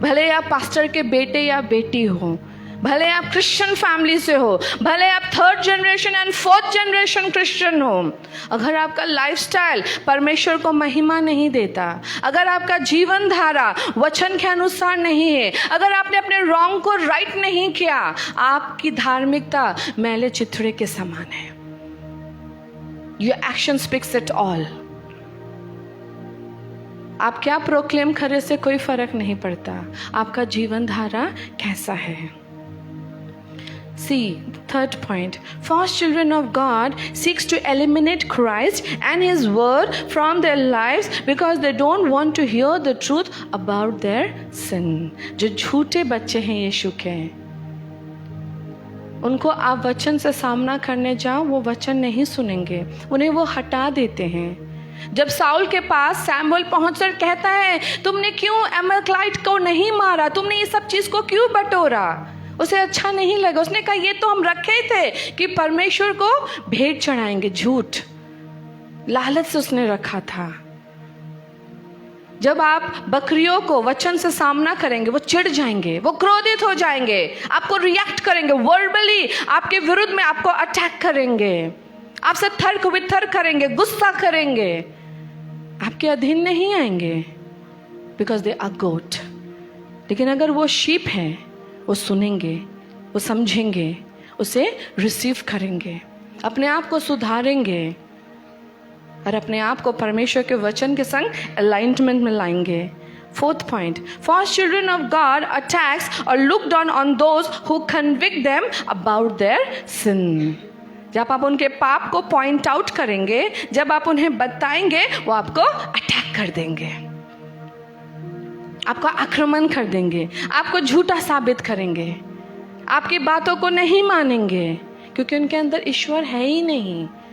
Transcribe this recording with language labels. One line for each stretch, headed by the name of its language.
Hindi: भले आप पास्टर के बेटे या बेटी हो, भले आप क्रिश्चियन फैमिली से हो, भले आप
English: third generation and fourth generation Christian
Hindi: हो, अगर आपका लाइफस्टाइल परमेश्वर को महिमा नहीं देता, अगर आपका जीवन धारा वचन के अनुसार नहीं है, अगर आपने अपने रॉन्ग को राइट नहीं किया, आपकी धार्मिकता मैले चिथड़े के समान है।
English: Your action speaks it all.
Hindi: आप क्या प्रोक्लेम करे से कोई फर्क नहीं पड़ता, आपका जीवन धारा कैसा है।
English: See, third point, false children of God seeks to eliminate Christ and His word from their lives because they don't want to hear the truth about their sin.
Hindi: जो झूठे बच्चे हैं यीशु के, उनको आप वचन से सामना करने जाओ, वो वचन नहीं सुनेंगे, उन्हें वो हटा देते हैं। जब साउल के पास सैमुएल पहुंचकर कहता है, तुमने क्यों अमलेकीट को नहीं मारा, तुमने ये सब चीज को क्यों बटोरा, उसे अच्छा नहीं लगा। उसने कहा ये तो हम रखे ही थे कि परमेश्वर को भेंट चढ़ाएंगे। झूठ, लालच से उसने रखा था। जब आप बकरियों को वचन से सामना करेंगे, वो चिढ़ जाएंगे, वो क्रोधित हो जाएंगे, आपको रिएक्ट करेंगे, वर्बली आपके विरुद्ध में आपको अटैक करेंगे, आपसे तर्क वितर्क करेंगे, गुस्सा करेंगे, आपके अधीन नहीं आएंगे
English: Because they are goat.
Hindi: लेकिन अगर वो शीप है, वो सुनेंगे, वो समझेंगे, उसे रिसीव करेंगे, अपने आप को सुधारेंगे और अपने आप को परमेश्वर के वचन के संग अलाइनमेंट में लाएंगे।
English: Fourth point, false children of God attacks or look down on those who convict them about their sin.
Hindi: जब आप उनके पाप को पॉइंट आउट करेंगे, जब आप उन्हें बताएंगे, वो आपको अटैक कर देंगे, आपका आक्रमण कर देंगे, आपको झूठा साबित करेंगे, आपकी बातों को नहीं मानेंगे, क्योंकि उनके अंदर ईश्वर है ही नहीं।